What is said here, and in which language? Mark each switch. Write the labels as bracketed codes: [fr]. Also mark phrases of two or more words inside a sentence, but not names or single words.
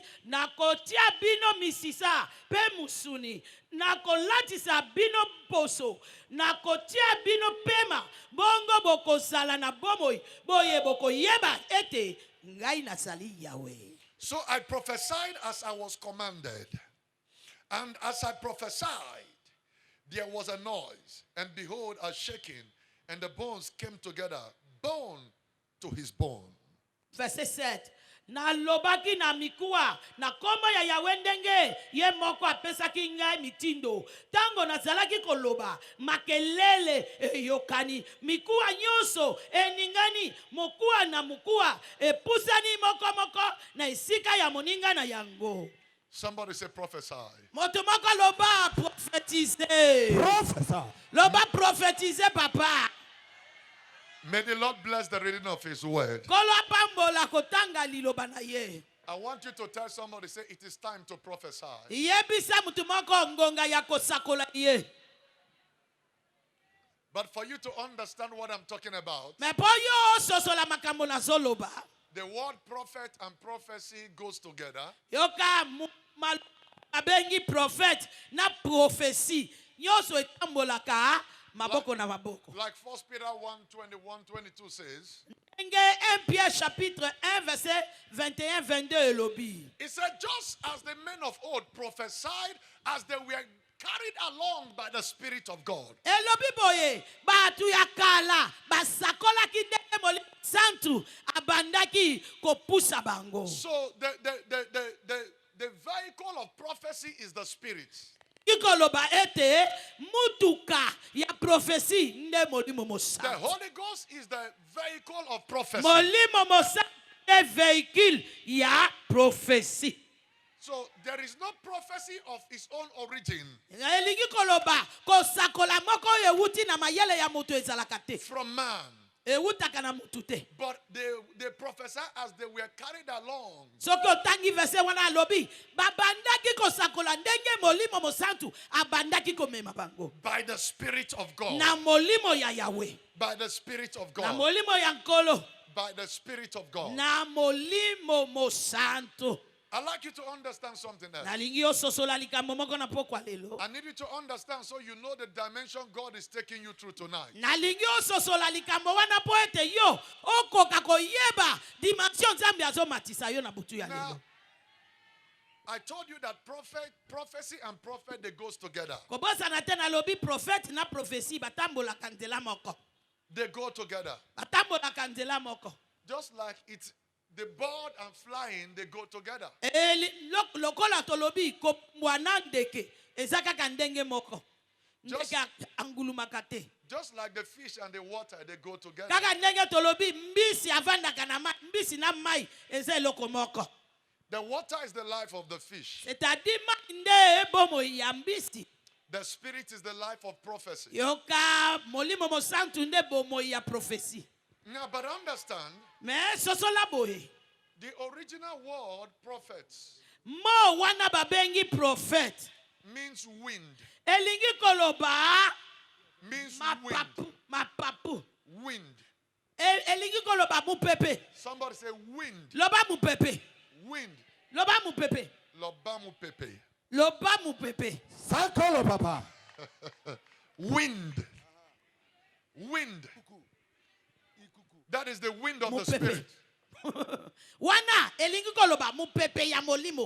[ln] Nakotia bino misisa pe musuni. Nakolatisa bino poso. Nakotia bino pema. Bongo boko sala na bomoi. Boye boko yeba ete. Ngai nasali Yahweh. [en] So I prophesied as I was commanded. And as I prophesied, there was a noise. And behold, a shaking. And the bones came together, bone to his bone. [ln] Verset 7. Na lobaki na mikuwa na kombo ya Yahweh ndenge ye moko apesaki ngai mitindo tango nazalaki koloba makelele yokani mikuwa nyonso eningani mokuwa na mukuwa epusani moko na isika ya moninga na yango. [en] Somebody say prophesy. [ln] Moto moko loba prophétiser. [en] Prophesy. [ln] Loba prophétiser papa. [en] May the Lord bless the reading of his word. [ln] Kolo kotanga liloba na ye. [en] I want you to tell somebody, say, it is time to prophesy. [ln] Yebisa mutu moko ngonga ya kosakola ye. [en] But for you to understand what I'm talking about, [ln] Me po yo sosola makambo na zoloba. [en] the word prophet and prophecy goes together. [ln] Yoka abengi prophet na prophecy. Nyoso etambolaka maboko na maboko. [en] Like 1 Peter 1:21-22 says, [ln] Nge 1 Pierre chapitre 1 verset 21-22 elobi. [en] it said, just as the men of old prophesied as they were carried along by the Spirit of God. [ln] Elobi boye batu ya kala basakola ki denge moli santu abandaki kopusa bango. [en] So the vehicle of prophecy is the Spirit. [ln] Kikoloba ete mutuka ya prophecy nde molimo [en] The [ln] mosa. [en] Holy Ghost is the vehicle of prophecy. [ln] Molimo mosa nde véhicule ya prophecy. [en] So there is no prophecy of its own origin [ln] Elingi koloba kosakola moko ewuti na mayele ya mutu ezalaka te. [en] from man. [ln] Ewutaka na mutu te. [en] But they prophesy as they were carried along [ln] Soki otangi verse wana alobi babandaki kosakola ndenge molimo mosantu abandaki komema bango [en] by the Spirit of God. [ln] na molimo ya Yahweh, [en] By the Spirit of [ln] na [en] God. [ln] molimo ya nkolo, [en] By the Spirit of God. [ln] na molimo mosantu. [en] I'd like you to understand something else. [ln] Nalingi ososola likambo moko na pokwa lelo. [en] I need you to understand so you know the dimension God is taking you through tonight. [ln] Nalingi ososola likambo wana po ete yo okoka koyeba dimension Nzambe azomatisa yo na butu ya [en] Now, [ln] lelo. [en] I told you that prophecy and prophet, they goes together. [ln] Kobosa na tena lobi prophète na prophétie batambolaka nzela moko. [en] They go together. [ln] Batambolaka nzela moko. [en] Just like it's the bird and flying, they go together. [ln] Lokola tolobi kombwana ndeke ezaka kandenge moko. Ndeke angulumaka te. [en] Just like the fish and the water, they go together. [ln] Kaka ndenge tolobi mbisi avandaka na mai, mbisi na mai eza eloko moko. [en] The water is the life of the fish. [ln] C'est-à-dire mai nde ebomo ya mbisi. [en] The spirit is the life of prophecy. [ln] Yoka molimo mosantu nde bomo ya prophétie. [en] Now, but understand, [ln] Mais sosola boye. [en] the original word prophets [ln] Mo wana babengi prophète. [en] means wind. [ln] Elingi koloba [en] Means wind. [ln] mapapu. [en] Wind. [ln] Elingi koloba mupepe. [en] Somebody say wind. [ln] Loba mupepe. [en] Wind. [ln] Loba mupepe. Lobamu pepe. Loba mupepe. Sakolo papa. [en] Wind. Wind. That is the wind of the [ln] Mupepe. [en] spirit. [ln] Wana elingi koloba mupepe ya molimo.